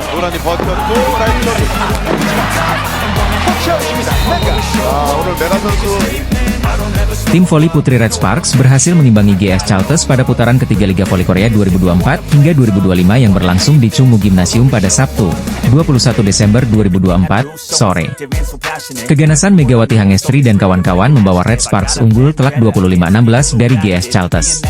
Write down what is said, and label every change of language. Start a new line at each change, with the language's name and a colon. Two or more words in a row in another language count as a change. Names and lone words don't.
Korean: 고스란히 버텼고 라이트로 터치아웃입니다. 메가. 오늘 메가 선수
Indonesian: Tim voli putri Red Sparks berhasil mengimbangi GS Chalters pada putaran ketiga Liga Voli Korea 2024 hingga 2025 yang berlangsung di Chungmu Gymnasium pada Sabtu, 21 Desember 2024, sore. Keganasan Megawati Hangestri dan kawan-kawan membawa Red Sparks unggul telak 25-16 dari GS Chalters.